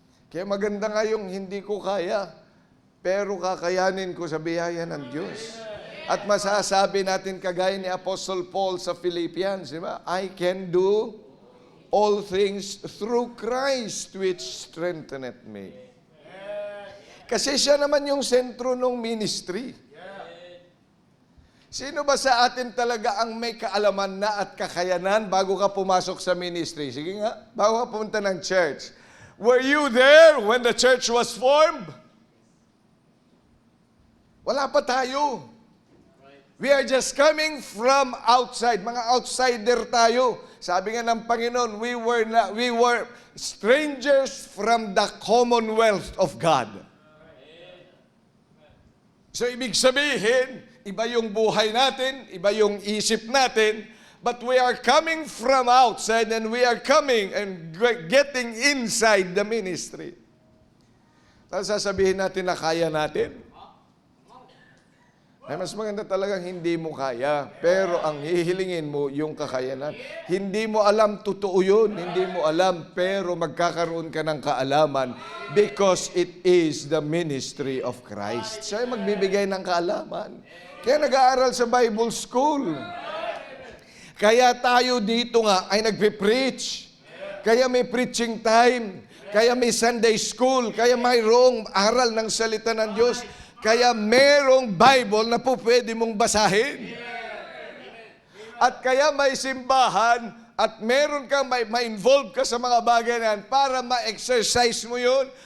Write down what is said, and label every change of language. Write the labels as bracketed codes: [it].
[tl] Kaya maganda nga yung hindi ko kaya, pero kakayanin ko sa biyaya ng Diyos. At masasabi natin kagaya ni Apostle Paul sa Philippians, di ba? [en] I can do all things through Christ which strengtheneth me. [tl] Kasi siya naman yung sentro ng ministry. Sino ba sa atin talaga ang may kaalaman na at kakayanan bago ka pumasok sa ministry? Sige nga, bago ka pumunta ng church. [en] Were you there when the church was formed? [tl] Wala pa tayo. [en] We are just coming from outside. [tl] Mga outsider tayo. Sabi nga ng Panginoon, [en] we were strangers from the commonwealth of God. So [tl] ibig sabihin, iba yung buhay natin, iba yung isip natin, [en] but we are coming from outside and we are coming and getting inside the ministry. [tl] Tapos sasabihin natin na kaya natin. Ay, mas maganda talagang hindi mo kaya, pero ang hihilingin mo yung kakayanan. Hindi mo alam, totoo yun. Hindi mo alam, pero magkakaroon ka ng kaalaman [en] because it is the ministry of Christ. [tl] Siya ay magbibigay ng kaalaman. Kaya nag-aaral sa Bible School. Kaya tayo dito nga ay nagpe-preach. Kaya may preaching time. Kaya may Sunday school. Kaya mayroong aral ng salita ng Diyos. Kaya merong Bible na po pwede mong basahin. At kaya may simbahan at meron kang ma-involve ka sa mga bagay na yan para ma-exercise mo yun.